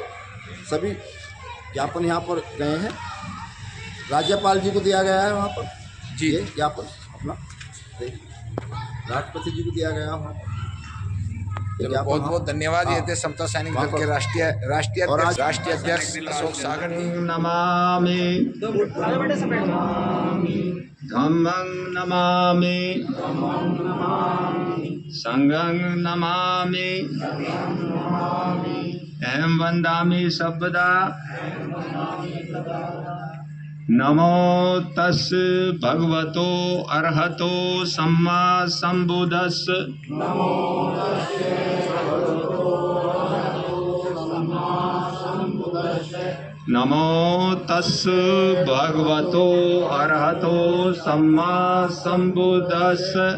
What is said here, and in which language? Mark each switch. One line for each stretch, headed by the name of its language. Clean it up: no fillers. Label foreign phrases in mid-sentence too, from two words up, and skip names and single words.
Hindi: सभी ज्ञापन यहाँ पर गए हैं, राज्यपाल जी को दिया गया है वहाँ पर। जी। ये ज्ञापन अपना राष्ट्रपति जी को दिया गया वहाँ पर। बहुत बहुत धन्यवाद। ये थे समता सैनिक दल के राष्ट्रीय अध्यक्ष अशोक सागर जी।
Pali: नमामि धम्मं नमामि संघं नमामि अहं वन्दामि सर्वदा। नमो तस् भगवतो अर्हतो सम्मा सम्बुद्धस्स। नमो तस् भगवतो अर्हतो सम्मा सम्बुद्धस्स।